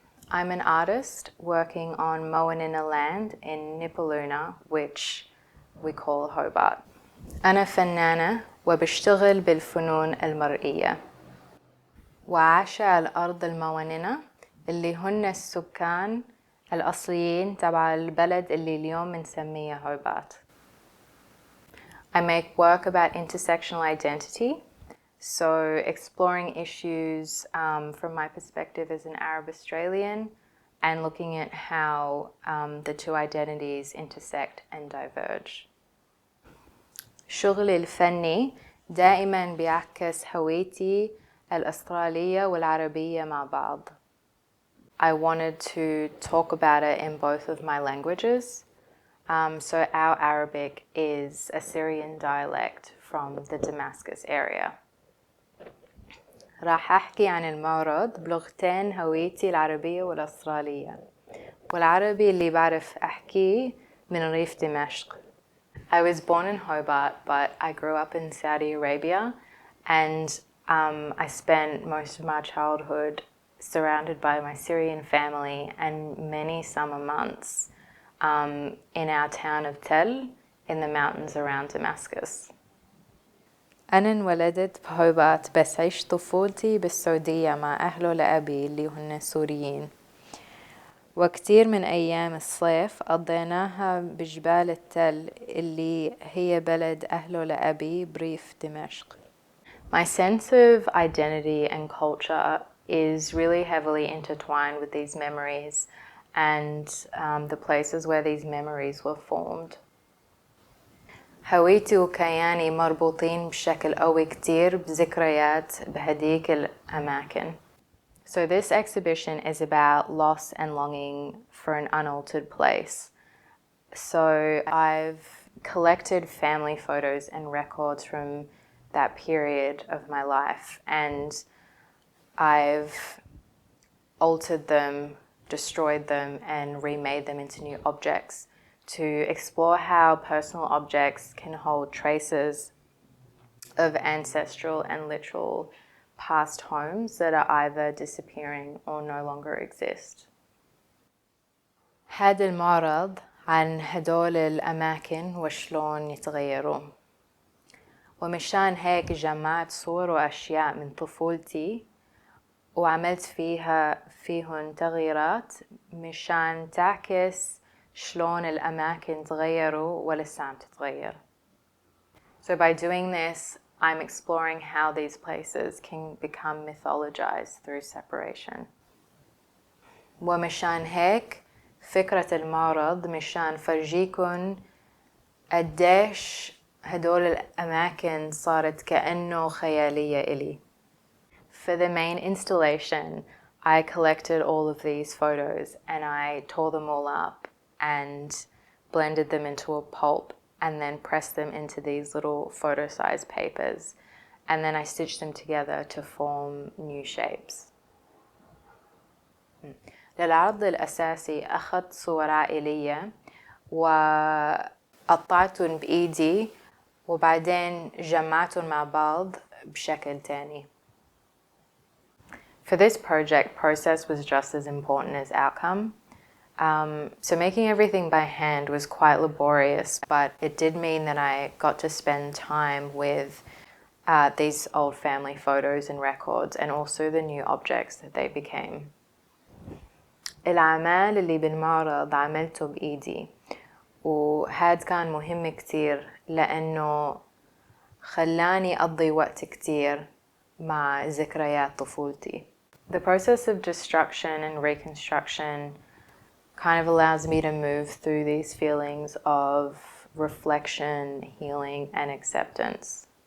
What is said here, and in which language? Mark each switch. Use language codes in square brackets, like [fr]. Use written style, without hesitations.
[en] I'm an artist working on Moanina land in Nipaluna, which we call Hobart. [ar] أنا فنانة وبشتغل بالفنون المرئية. وعايشة على أرض الموانينا اللي هن السكان الأصليين تبع البلد اللي اليوم بنسميه هوبارت. [en] I make work about intersectional identity, so exploring issues from my perspective as an Arab Australian and looking at how the two identities intersect and diverge. [ar] شغلي الفني دائما بيعكس هويتي الأسترالية والعربية مع بعض. [en] I wanted to talk about it in both of my languages. So our Arabic is a Syrian dialect from the Damascus area. [ar] راح أحكي عن المعرض بلغتين هويتي العربية والأسترالية والعربي اللي بعرف أحكيه من ريف دمشق. [en] I was born in Hobart, but I grew up in Saudi Arabia and I spent most of my childhood surrounded by my Syrian family and many summer months in our town of Tel in the mountains around Damascus. [ar] أنا انولدت بهوبارت بس عشت طفولتي بالسعودية مع أهله لأبي اللي هن سوريين. وكتير من أيام الصيف قضيناها بجبال التل اللي هي بلد أهله لأبي بريف دمشق. [en] My sense of identity and culture is really heavily intertwined with these memories and the places where these memories were formed. [ar] هويتي وكياني مربوطين بشكل قوي كتير بذكريات بهديك الأماكن. [en] So this exhibition is about loss and longing for an unaltered place. So I've collected family photos and records from that period of my life, and I've altered them, destroyed them, and remade them into new objects to explore how personal objects can hold traces of ancestral and literal past homes that are either disappearing or no longer exist. [ar] هذا المعرض عن هدول الأماكن وشلون يتغيروا. ومشان هيك جمعت صور وأشياء من طفولتي وعملت فيهن تغييرات مشان تعكس شلون الأماكن تغيروا ولسه عم تتغير. [en] So by doing this, I'm exploring how these places can become mythologized through separation. [ar] ومشان هيك فكرة المعرض مشان فرجيكن قديش هدول الأماكن صارت كأنه خيالية إلي. [en] For the main installation, I collected all of these photos and I tore them all up and blended them into a pulp and then pressed them into these little photo-sized papers. And then I stitched them together to form new shapes. [ar] للعرض الأساسي أخذت صور عائلية وقطعتهم بإيدي وبعدين جمعتهم مع بعض بشكل تاني. [en] For this project, process was just as important as outcome. So making everything by hand was quite laborious, but it did mean that I got to spend time with these old family photos and records and also the new objects that they became. [ar] الأعمال اللي بالمعرض عملته بإيدي وهاد كان مهم كتير لأنه خلاني أقضي وقت كتير مع ذكريات طفولتي. [en] The process of destruction and reconstruction kind of allows me to move through these feelings of reflection, healing, and acceptance.